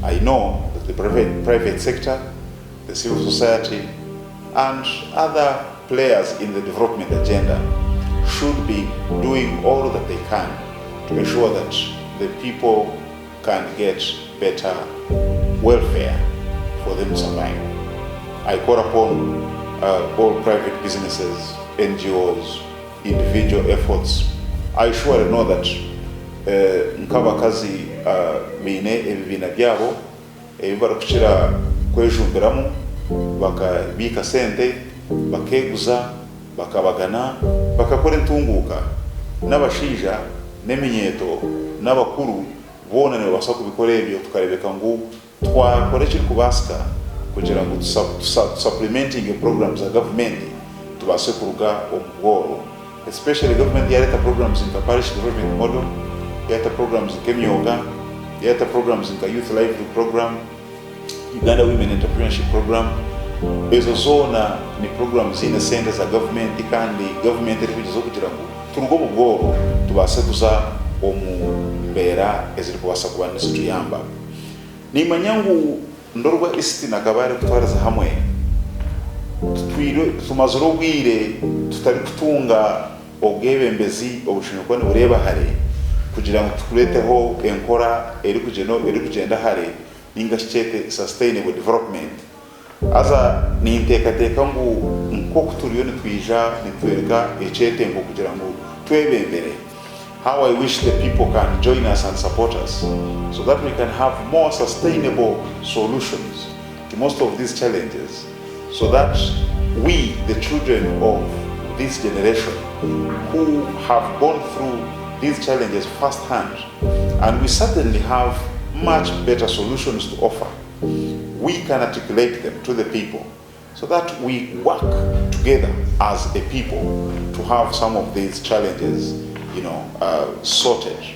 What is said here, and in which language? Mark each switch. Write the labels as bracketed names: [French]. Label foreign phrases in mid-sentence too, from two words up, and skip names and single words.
[English] I know that the private sector, the civil society, and other players in the development agenda should be doing all that they can to ensure that the people can get better welfare for them to survive. I call upon all private businesses, NGOs, individual efforts. I surely know that [Chiga] nk'abakazi biine ebibiina byabo ebibarakukira kwejumbiramu bakabiika sente bakeguza bakabagana bakakora entunguuka n'abashaija n'eminyeeto n'abakuru boona nibabasa kubikora ebyo tukarebeka ngu twakora ekirikubaasika kugira ngu [English] supplementing programs [Chiga] za government tubase kuruga omugoro, [English] especially government [Chiga] yareta [English] programs in parish development model, [Chiga] yareta [English] programs in kemyoga, [Chiga] yareta [English] programs in youth livelihood program, [Chiga] Uganda Women Entrepreneurship Program. Ezo zona ni programs zine sente za government kandi government eri kugiza kugira ngo turugo omugoro tubase kuza omubeera eziri kubaasa kuba nizituyamba. Nimanya ngu Ndorwa East and Kabale kutwaraza hamwe tumazire obwire tutari kutunga obwebembezi obushinzwe nibureba hare kugira ngo tukureteho enkora eri kugenda hare ninga kichete [English] sustainable development. [Chiga] Aza ninteekateeka ngu nk'oku turiyo nitwija nitwereka ekyete ngo kugira ngo twebembere. [English] How I wish the people can join us and support us so that we can have more sustainable solutions to most of these challenges, so that we, the children of this generation who have gone through these challenges firsthand, and we certainly have much better solutions to offer, we can articulate them to the people so that we work together as a people to have some of these challenges sorted.